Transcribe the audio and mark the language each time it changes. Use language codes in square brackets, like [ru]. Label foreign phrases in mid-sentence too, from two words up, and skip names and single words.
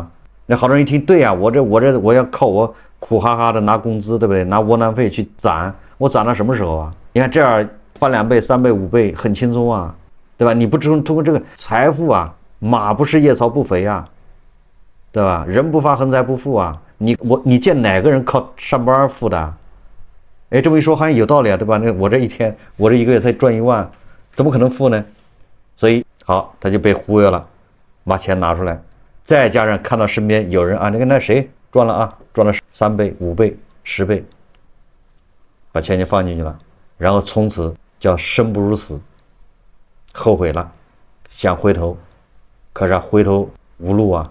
[zh] 那好多人一聽，對呀，我要靠我苦哈哈的拿工資，對不對？拿窩囊費去攢，我攢到什麼時候啊？你看這樣翻2倍、3倍、5倍，很輕鬆啊，對吧？你不通過這個財富啊，馬不吃夜草不肥啊，對吧？人不發橫財不富啊，你見哪個人靠上班富的？哎，這麼一說好像有道理啊，對吧？那我這一個月才賺1萬，怎麼可能富呢？所以好，他就被忽悠了，把錢拿出來。再加上看到身邊有人啊，那誰賺了3倍、5倍、10倍，把錢就放進去了，然後從此叫生不如死，後悔了，想回頭，可是回頭無路啊。